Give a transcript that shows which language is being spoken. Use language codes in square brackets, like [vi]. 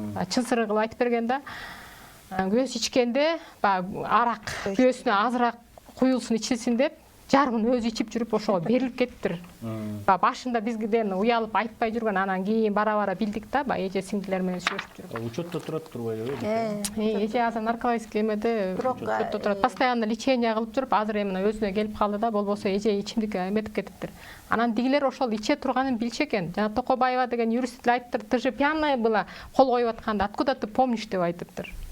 [ky] Чын сыры кылып айтып берген да. Күйөөсү ичкенде, арак күйөөсүнө азыраак куюлсун ичилсин деп, жарымын өзү ичип жүрүп ошого берилип кеттир. Башында бизгиден уялып айтпай жүргөн, анан кийин бара-бара билдик да, эже сиңдилер менен сүйлөшүп жүрүп. Учетто турат турбайбы? Эже азыр наркологический эмеде учетто турат. Постоянно лечение кылып жүрүп, азыр эми өзүнө келип калды да, болбосо эже ичимдик эметип кетиптир. Анан дигилер ошол иче турганын билчү экен. Жана Токобаева деген юрист айттыр, [ru] ты же пьяная была, [ky] кол коюп атканда, [ru] откуда ты помнишь [ky] деп айтыптыр.